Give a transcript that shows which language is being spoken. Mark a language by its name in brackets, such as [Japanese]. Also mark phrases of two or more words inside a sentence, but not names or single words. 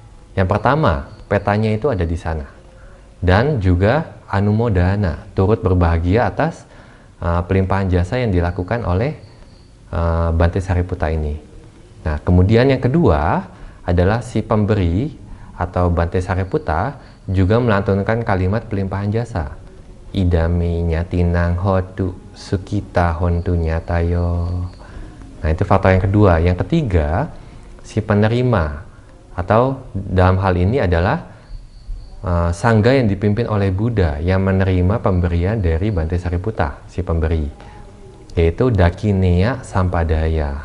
[Indonesian] Yang pertama, petanya itu ada di sana. Dan juga anumodana, turut berbahagia atas pelimpahan jasa yang dilakukan oleh Bante Sariputta ini. Nah, kemudian yang kedua adalah si pemberi atau Bante Sariputta juga melantunkan kalimat pelimpahan jasa. [Pali] Idame nyatinang hotu sukita hontu nyatayo. [Indonesian] Nah, itu faktor yang kedua. Yang ketiga, si penerima, atau dalam hal ini adalah sangga yang dipimpin oleh Buddha yang menerima pemberian dari Bante Sariputta, si pemberi, yaitu [Pali] Dakineya Sampadaya.